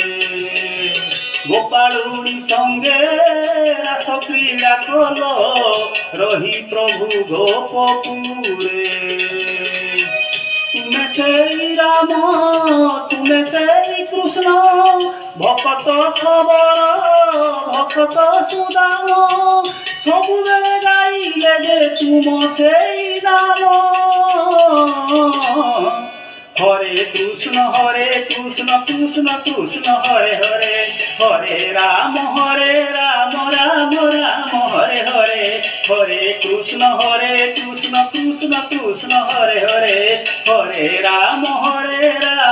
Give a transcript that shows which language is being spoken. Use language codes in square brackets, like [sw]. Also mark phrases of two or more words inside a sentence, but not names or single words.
[or] ଗୋପାଳୁଣୀ ସଙ୍ଗେ ରାସ କ୍ରୀଡ଼ା କଲ ରହି ପ୍ରଭୁ ଗୋପପୁରେ। ତୁମେ ସେଇ ରାମ ତୁମେ ସେଇ କୃଷ୍ଣ ଭକତ ସବର ଭକତ ସୁଦାମ ସବୁବେଳେ ଗାଇଲେ ଯେ ତୁମ ସେଇ ନାମ। [sa] হরে কৃষ্ণ কৃষ্ণ কৃষ্ণ হরে হরে, হরে রাম রাম রাম হরে হরে, হরে কৃষ্ণ কৃষ্ণ কৃষ্ণ হরে হরে, হরে রাম রাম